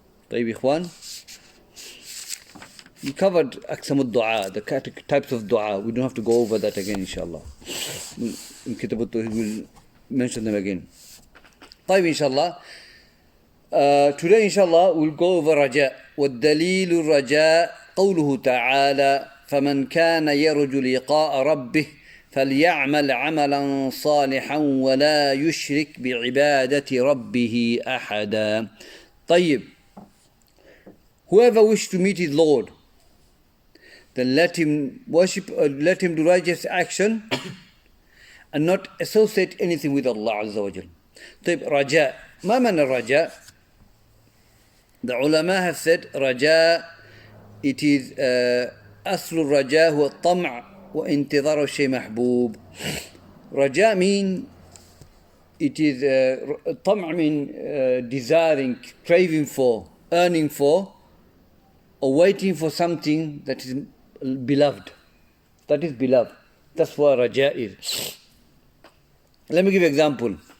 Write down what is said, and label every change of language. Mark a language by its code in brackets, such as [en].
[ar] طيب إخوان, [en] we covered [ar] أقسام الدعاء, [en] the types of dua. We don't have to go over that again, inshallah. In Kitab al-Tawheed, we'll mention them again. [ar] طيب [en] inshallah. Today inshallah we'll go over رجاء. [ar] والدليل الرجاء قوله تعالى فمن كان يرجو لقاء ربه فليعمل عملا صالحا ولا يشرك بعبادة ربه أحدا. طيب, [en] whoever wishes to meet his Lord, then let him worship, let him do righteous action and not associate anything with Allah Azza wa Jal. [ar] طيب, رجاء. ما معنى الرجاء? [en] The ulama have said رجاء, it is [ar] أصل الرجاء هو الطمع وانتظار الشيء محبوب. [en] رجاء mean, it is طمع mean desiring, craving for, earning for, or waiting for something that is beloved. That is beloved. That's what raja is. Let me give you an example.